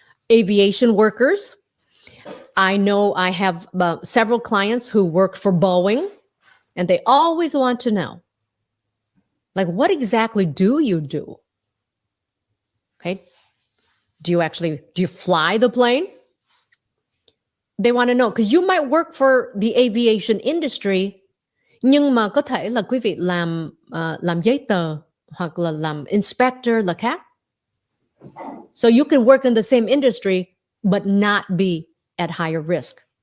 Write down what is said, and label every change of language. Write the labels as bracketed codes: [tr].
[en] Aviation workers. I know I have several clients who work for Boeing, and they always want to know, like, what exactly do you do? Okay. Do you fly the plane? They want to know, because you might work for the aviation industry. [vi] Nhưng mà có thể là quý vị làm giấy tờ hoặc là làm inspector là khác. [en] So you can work in the same industry but not be at higher risk.